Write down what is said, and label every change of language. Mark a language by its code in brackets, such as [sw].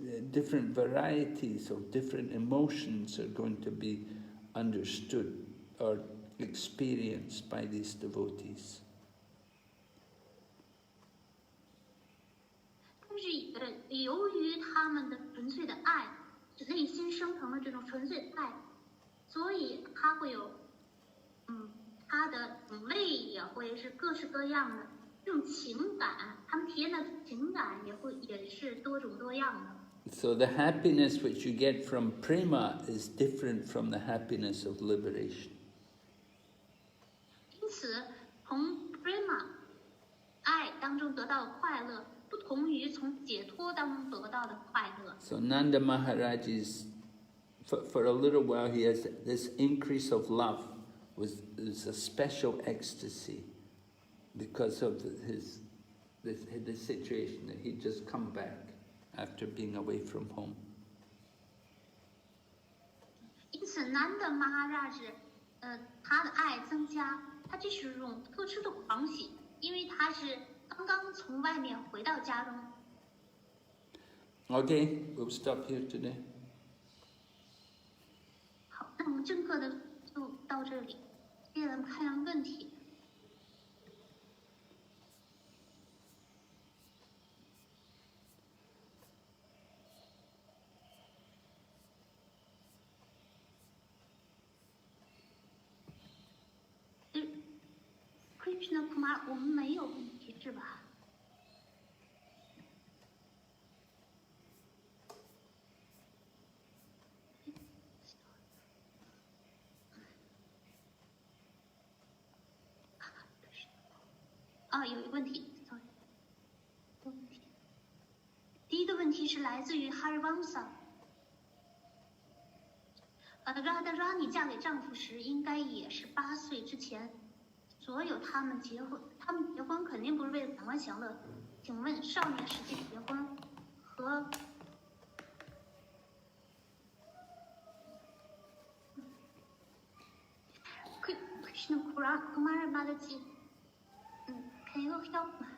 [en] Different varieties of different emotions are going to be understood or experienced by these devotees. [zh] 但是由于他们的纯粹的爱，内心升腾的这种纯粹的爱，所以它会有，它的种类也会是各式各样的。这种情感，他们体验的情感也是多种多样的。 [en] So the happiness which you get from prema is different from the happiness of liberation. [zh] 因此，从 prema 爱当中得到的快乐，不同于从解脱当中得到的快乐。 [en] So Nanda Maharaj is, for a little while, he has this increase of love, was a special ecstasy. Because of this situation that he'd just come back after being away from home. [zh] 因此，南的玛哈拉什，他的爱增加，他这是一种特殊的狂喜，因为他是刚刚从外面回到家中。 [en] Okay, we'll stop here today. [zh] 好，那我们正课的就到这里，接着咱们看看问题。 Krishna Kumar，我们没有问题是吧？有一个问题 ，sorry， 有问题。第一个问题是来自于 Harivansa。 Radharani 嫁给丈夫时，应该也是8岁之前。所有他们结婚肯定不是为了感官享乐。请问少年时期结婚和Krishna Kumar Mataji， [en] can you help？